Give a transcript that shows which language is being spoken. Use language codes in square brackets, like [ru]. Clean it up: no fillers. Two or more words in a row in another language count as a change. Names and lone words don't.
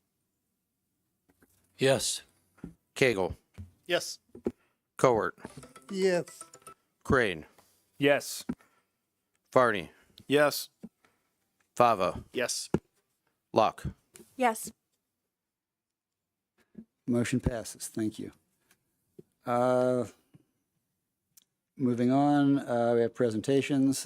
[en] Yes. Cagle. Yes. Cowart. Yes. Crane. Yes. Farney. Yes. Fava. Yes. Locke. Yes. Motion passes. Thank you. Moving on, we have presentations.